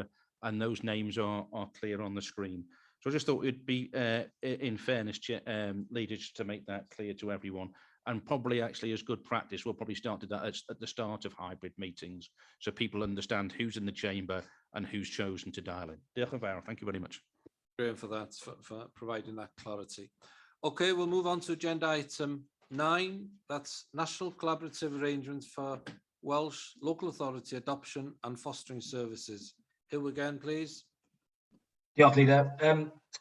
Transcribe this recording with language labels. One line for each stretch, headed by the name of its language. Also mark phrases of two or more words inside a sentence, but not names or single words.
English: And those names are clear on the screen. So I just thought it'd be, in fairness, leaders, to make that clear to everyone. And probably actually as good practice, we'll probably start that at the start of hybrid meetings, so people understand who's in the chamber and who's chosen to dial in.
Welsh: Diolch yn fawr.
English: Thank you very much. Graham, for that, for providing that clarity. Okay, we'll move on to agenda item 9. That's National Collaborative Arrangements for Welsh Local Authority Adoption and Fostering Services. Hugh again, please.
Welsh: Diolch, Leader.